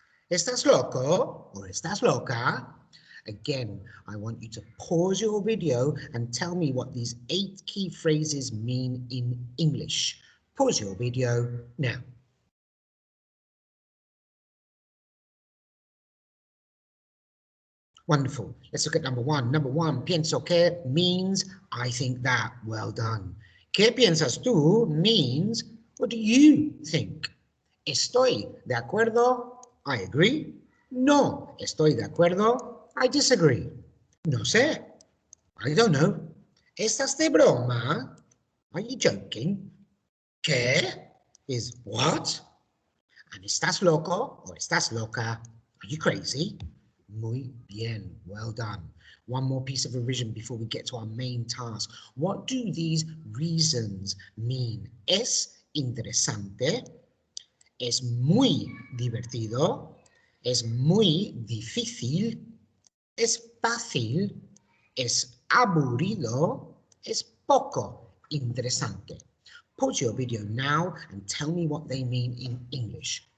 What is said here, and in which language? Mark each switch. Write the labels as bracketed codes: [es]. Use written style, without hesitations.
[es] ¿Estás loco or estás loca? [en] Again, I want you to pause your video and tell me what these 8 key phrases mean in English. Pause your video now. Wonderful. Let's look at number 1. Number 1, [es] pienso que [en] means I think that. Well done. [es] ¿Qué piensas tú [en] means what do you think? [es] Estoy de acuerdo. [en] I agree. [es] No estoy de acuerdo. [en] I disagree. [es] No sé. [en] I don't know. [es] ¿Estás de broma? [en] Are you joking? [es] ¿Qué? [en] Is what? [es] And ¿estás loco or estás loca? [en] Are you crazy? [es] Muy bien, [en] well done. One more piece of revision before we get to our main task. What do these reasons mean? [es] Es interesante, es muy divertido, es muy difícil, es fácil, es aburrido, es poco interesante. [en] Pause your video now and tell me what they mean in English.